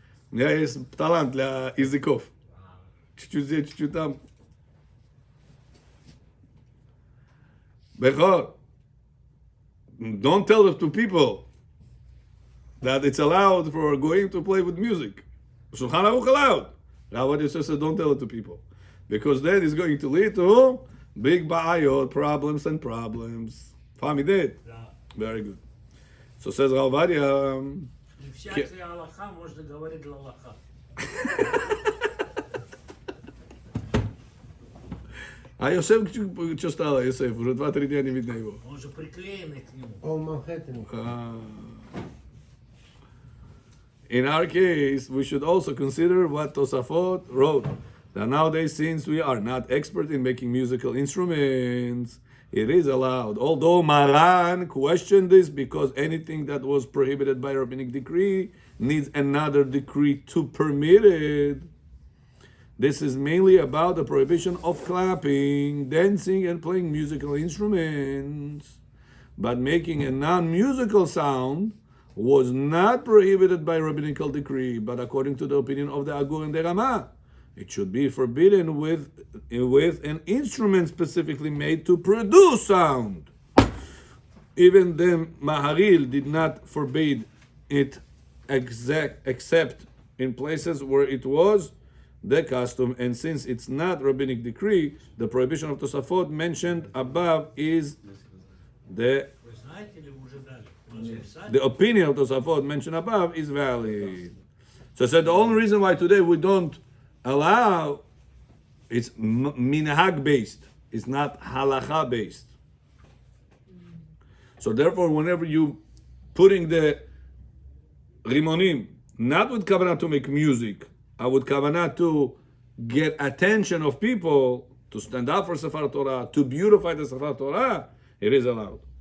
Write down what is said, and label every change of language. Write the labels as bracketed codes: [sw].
[ru] У меня есть талант для языков. Чуть-чуть здесь, чуть-чуть там. [en] Bechor, don't tell it to people that it's allowed for going to play with music. Shulchan Aruch allowed. Rav Yosef says don't tell it to people. Because then it's going to lead to big ba'ayot, problems and problems. Fahmi did? [ru] Да. [en] Very good. So says Rav Vadia, [ru] И всякая Аллаха можно говорить для Аллаха. а Йосеф, что стало, Йосеф? Уже 2-3 дня не видно его. Он же приклеенный к нему. [en] On Manhattan. In our case, we should also consider what Tosafot wrote. That nowadays, since we are not expert in making musical instruments, it is allowed. Although Maran questioned this because anything that was prohibited by rabbinic decree needs another decree to permit it. This is mainly about the prohibition of clapping, dancing, and playing musical instruments. But making a non-musical sound was not prohibited by rabbinical decree, but according to the opinion of the Agur and the Rama, it should be forbidden with an instrument specifically made to produce sound. Even the Maharil did not forbid it except in places where it was the custom, and since it's not rabbinic decree, the prohibition of Tosafot mentioned above is [ru] Вы знаете или вы уже дали? У нас есть сайт. [en] the opinion of Tosafot mentioned above is valid. So I said the only reason why today we don't allow, it's minhag based, it's not halacha based. So therefore, whenever you putting the rimonim, not with kavanah to make music, with kavanah to get attention of people, to stand up for Sefer Torah, to beautify the Sefer Torah, it is allowed.